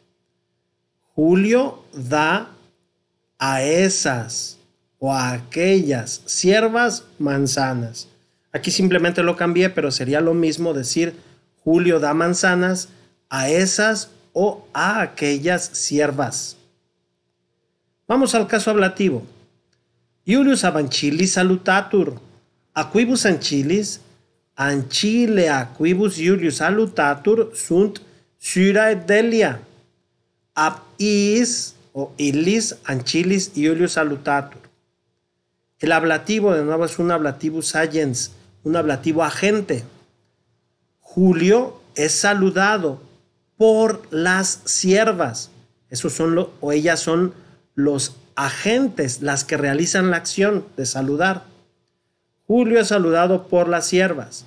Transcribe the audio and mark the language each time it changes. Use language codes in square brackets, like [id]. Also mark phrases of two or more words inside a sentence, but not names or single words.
[es] Julio da a esas o a aquellas siervas manzanas. Aquí simplemente lo cambié, pero sería lo mismo decir Julio da manzanas a esas o a aquellas siervas. Vamos al caso ablativo. [la] Iulius ab ancillis salutatur. A quibus ancillis? Ancile a quibus Iulius salutatur sunt Cira et Delia. Ab is o illis ancillis Iulius salutatur. [es] El ablativo de nuevo es un [la] ablativus agens, [es] un ablativo agente. Julio es saludado por las siervas. Esos son ellas son los agentes, las que realizan la acción de saludar. Julio es saludado por las siervas.